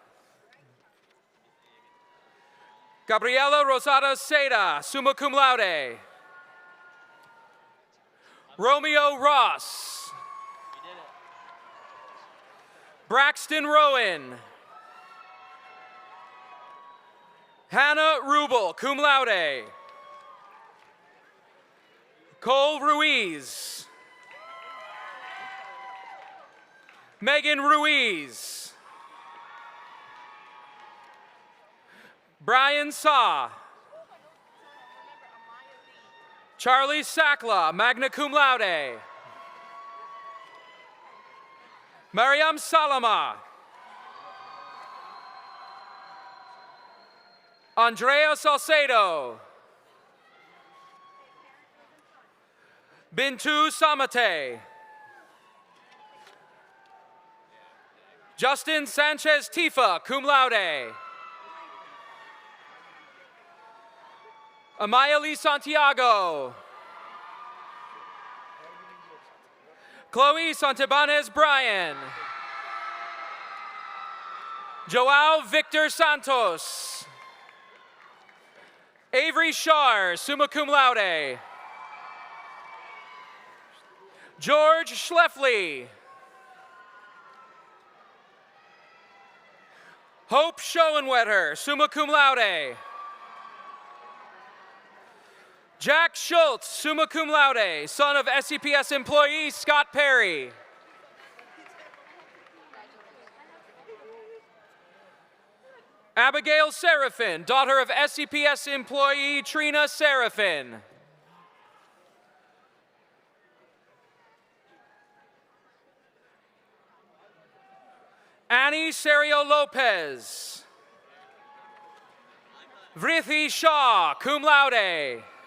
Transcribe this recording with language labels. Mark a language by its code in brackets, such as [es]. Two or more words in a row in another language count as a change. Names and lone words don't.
[en] Gabriela Rosada Seda, [la] summa cum laude. [en] Romeo Ross. Braxton Rowan. Hannah Rubel, [la] cum laude. [en] Cole Ruiz. Megan Ruiz. Brian Saw. Charlie Sakla, [la] magna cum laude. [en] Mariam Salama. Andrea Salcedo. Bintu Samate. Justin Sanchez Tifa, [la] cum laude. [en] Amaya Lee Santiago. Chloe Santibanez Bryan. Joao Victor Santos. Avery Shar, [la] summa cum laude. [en] George Schleffley. Hope Schoenwetter, [la] summa cum laude. [en] Jack Schultz, [la] summa cum laude, [en] son of SCPS employee Scott Perry. Abigail Seraphin, daughter of SCPS employee Trina Seraphin. Annie Serio Lopez. Vrithi Shaw, [la] cum laude.